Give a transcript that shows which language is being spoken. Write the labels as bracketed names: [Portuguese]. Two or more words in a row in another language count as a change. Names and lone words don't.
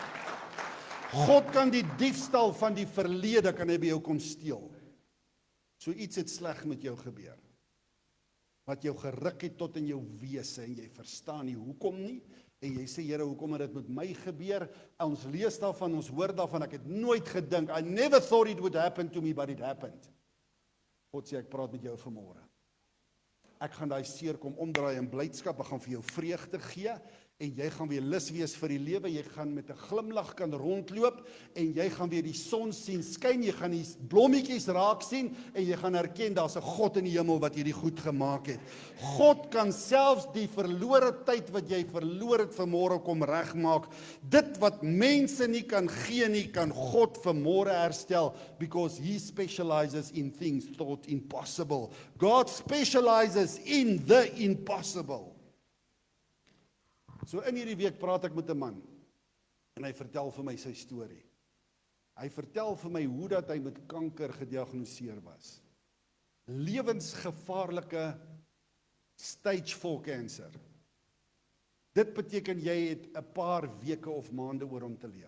[Afrikaans] God kan die diefstal van die verlede, kan hy by jou kom steel. So iets het sleg met jou gebeur. Wat jou geruk het tot in jou wese en jy verstaan nie hoekom nie. En jy sê, Here, hoekom het dit met my gebeur? Ons lees daarvan, ons hoor daarvan, ek het nooit gedink, [English] I never thought it would happen to me, but it happened. [Afrikaans] God sê, ek praat met jou vanmôre. Ek gaan daai seer kom omdraai in blydskap, ek gaan vir jou vreugde gee, en jy gaan weer lus wees vir die lewe, jy gaan met 'n glimlag kan rondloop, en jy gaan weer die son sien skyn, jy gaan die blommetjies raak sien, en jy gaan erken, daar's 'n God in die hemel wat hierdie goed gemaak het. God kan selfs die verlore tyd wat jy verloor het vanmôre kom regmaak. Dit wat mense nie kan gee nie, kan God vanmôre herstel, [English] because He specializes in things thought impossible. God specializes in the impossible. [Afrikaans] So in hierdie week praat ek met 'n man, en hy vertel vir my sy storie. Hy vertel vir my hoe dat hy met kanker gediagnoseer was. lewensgevaarlike [English] stage 4 cancer. [Afrikaans] Dit beteken jy het 'n paar weke of maande oor om te leef.